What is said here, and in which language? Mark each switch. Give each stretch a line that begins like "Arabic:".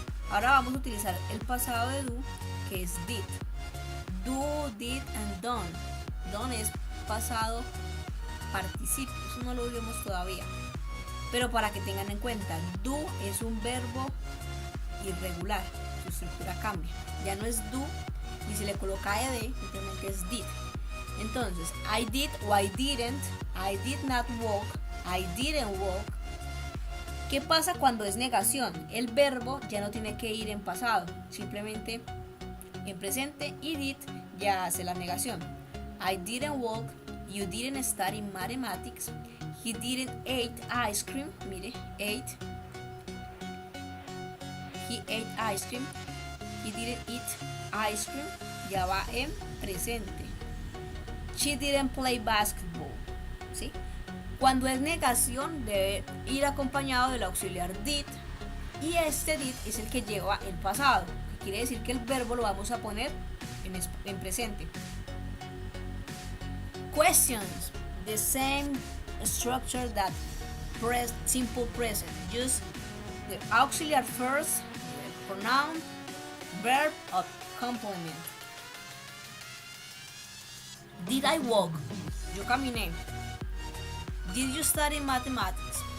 Spanish: Ahora vamos a utilizar el pasado de do, que es did.
English: Do, did and done.
Spanish: Done es pasado participio, eso no lo vimos todavía. Pero para que tengan en cuenta, do es un verbo irregular, su estructura cambia. Ya no es do ni se le coloca ed, simplemente es did. Entonces,
English: I did o I didn't, I did not walk, I didn't walk.
Spanish: ¿Qué pasa cuando es negación? El verbo ya no tiene que ir en pasado, simplemente en presente, y did ya hace la negación.
English: I didn't walk, you didn't study mathematics, he didn't eat ice cream, mire, ate, he ate ice cream, he didn't eat ice cream,
Spanish: ya va en presente.
English: She didn't play basketball, ¿sí?
Spanish: Cuando es negación debe ir acompañado del auxiliar did, y este did es el que lleva el pasado, que quiere decir que el verbo lo vamos a poner en presente.
English: Questions. The same structure that simple present. Use the auxiliar first, the pronoun, verb of complement. Did I walk?
Spanish: Yo caminé.
English: Did you study mathematics?